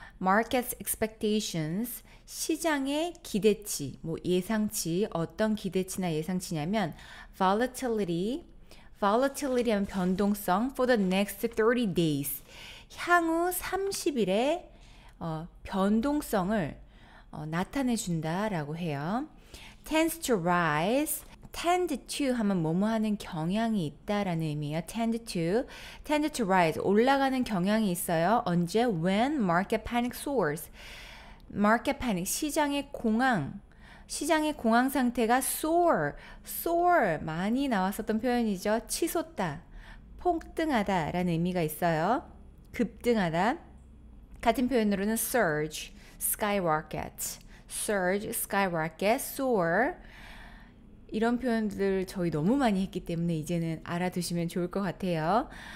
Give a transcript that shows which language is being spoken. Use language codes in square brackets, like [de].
[en] Market's expectations [ko] 시장의 기대치, 뭐 예상치, 어떤 기대치나 예상치냐면 volatility 하면 변동성 [en] for the next 30 days [ko] 향후 30일의 변동성을 나타내 준다라고 해요. [en] tends to rise tend to [ko] 하면 뭐뭐 하는 경향이 있다라는 의미예요. tend to rise 올라가는 경향이 있어요. 언제? [en] when market panic soars. [ko] market panic 시장의 공황 상태가 soar 많이 나왔었던 표현이죠. 치솟다, 폭등하다 라는 의미가 있어요. 급등하다. 같은 표현으로는 surge, skyrocket, soar 이런 표현들 저희 너무 많이 했기 때문에 이제는 알아두시면 좋을 것 같아요.